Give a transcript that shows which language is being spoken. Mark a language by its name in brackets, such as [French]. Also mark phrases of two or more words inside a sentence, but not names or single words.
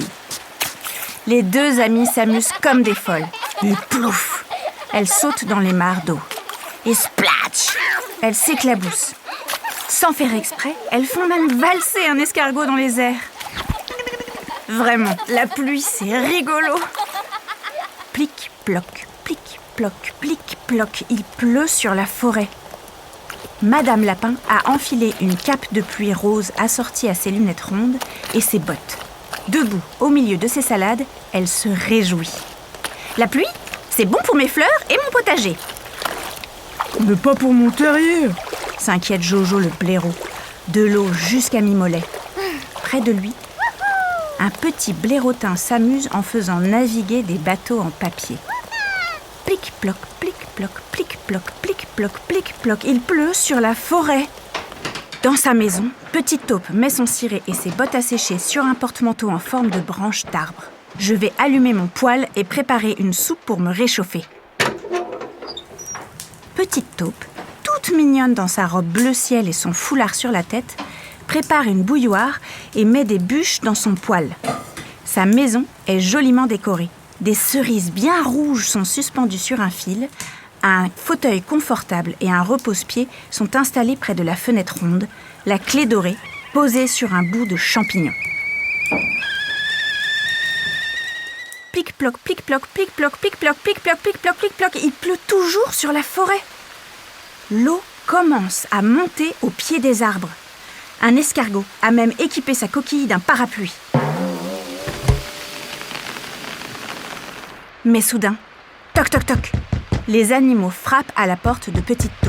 [French] Les deux amies s'amusent comme des folles. Et plouf, elles sautent dans les mares d'eau. Et splatch, elles s'éclaboussent. Sans faire exprès, elles font même valser un escargot dans les airs. Vraiment, la pluie, c'est rigolo. Plic, ploc, plic, ploc, plic, ploc, il pleut sur la forêt. Madame Lapin a enfilé une cape de pluie rose assortie à ses lunettes rondes et ses bottes. Debout, au milieu de ses salades, elle se réjouit. La pluie, c'est bon pour mes fleurs et mon potager. Mais pas pour mon terrier, s'inquiète Jojo le blaireau, de l'eau jusqu'à mi-mollet. Près de lui, un petit blairotin s'amuse en faisant naviguer des bateaux en papier. Plic-ploc, plic-ploc, plic-ploc, plic-ploc, plic-ploc, il pleut sur la forêt. Dans sa maison, Petite taupe met son ciré et ses bottes à sécher sur un porte-manteau en forme de branche d'arbre. Je vais allumer mon poêle et préparer une soupe pour me réchauffer. Petite taupe, toute mignonne dans sa robe bleu ciel et son foulard sur la tête, prépare une bouilloire et met des bûches dans son poêle. Sa maison est joliment décorée. Des cerises bien rouges sont suspendues sur un fil. Un fauteuil confortable et un repose-pied sont installés près de la fenêtre ronde, la clé dorée posée sur un bout de champignon. Plic-ploc, plic-ploc, plic-ploc, plic-ploc, plic-ploc, plic-ploc, plic-ploc, il pleut toujours sur la forêt. L'eau commence à monter au pied des arbres. Un escargot a même équipé sa coquille d'un parapluie. Mais soudain, toc toc toc, les animaux frappent à la porte de Petite taupe.